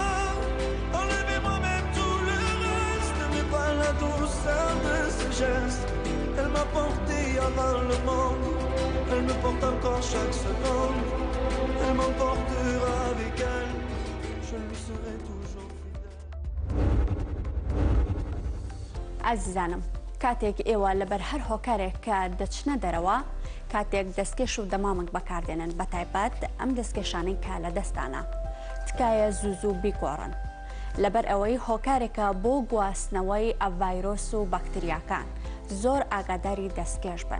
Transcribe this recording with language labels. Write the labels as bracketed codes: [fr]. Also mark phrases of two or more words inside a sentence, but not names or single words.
[fr] Enlevez-moi même tout le reste, mais pas la douceur de ses gestes. Elle m'a porté avant le monde, elle me porte encore chaque seconde. Elle m'emportera avec elle, je lui serai toujours fidèle. [ckb] عزیزانم، کاتێک ئێوە لەبەر هەر هۆکارێک کە دەچنە دەرەوە کاتێک دەستکێش و دەمامک بەکاردێنن بەتایبەت ئەم دەستکێشانەی کا لە دەستانە تکایە زوو بیگۆڕن لەبەر ئەوەی هۆکارێکە بۆ گواستنەوەی ئەو ڤایرۆس و بەکتریاکان زۆر ئاگاداری دەستکێش بن.